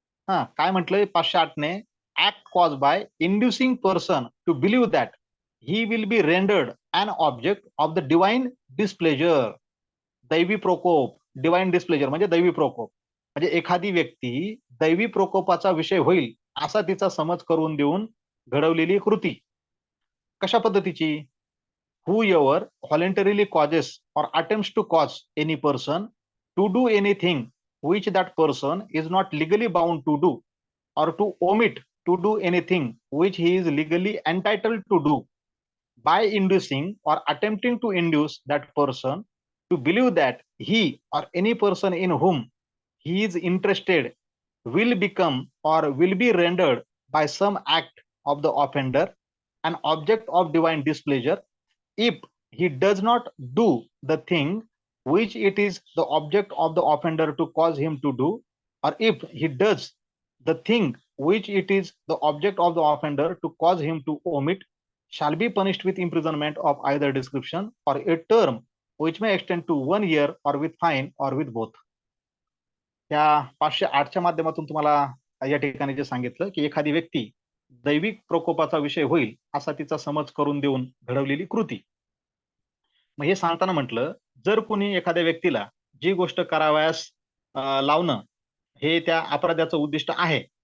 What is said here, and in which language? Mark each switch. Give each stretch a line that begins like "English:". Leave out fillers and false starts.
Marathi: काय म्हटलंय 508 ने,
English: Act cause by inducing person to believe that he will be rendered an object of the divine displeasure.
Marathi: दैवी प्रकोप, divine displeasure म्हणजे दैवी प्रकोप, म्हणजे एखादी व्यक्ती दैवी प्रकोपाचा विषय होईल असा तिचा समज करून देऊन घडवलेली कृती. कशा पद्धतीची?
English: whoever voluntarily causes or attempts to cause any person to do anything which that person is not legally bound to do or to omit to do anything which he is legally entitled to do by inducing or attempting to induce that person to believe that he or any person in whom he is interested will become or will be rendered by some act of the offender an object of divine displeasure if he does not do the thing which it is the object of the offender to cause him to do, or if he does the thing which it is the object of the offender to cause him to omit, shall be punished with imprisonment of either description or a term which may extend to 1 year or with fine or with both.
Marathi: या 508च्या माध्यमातून तुम्हाला या ठिकाणी जे सांगितलं की एखादी व्यक्ती दैविक प्रकोपाचा विषय होईल असा तिचा समज करून देऊन घडवलेली कृती. मग हे सांगताना म्हटलं, जर कोणी एखाद्या व्यक्तीला जी गोष्ट करावयास लावणं हे त्या अपराधाचं उद्दिष्ट आहे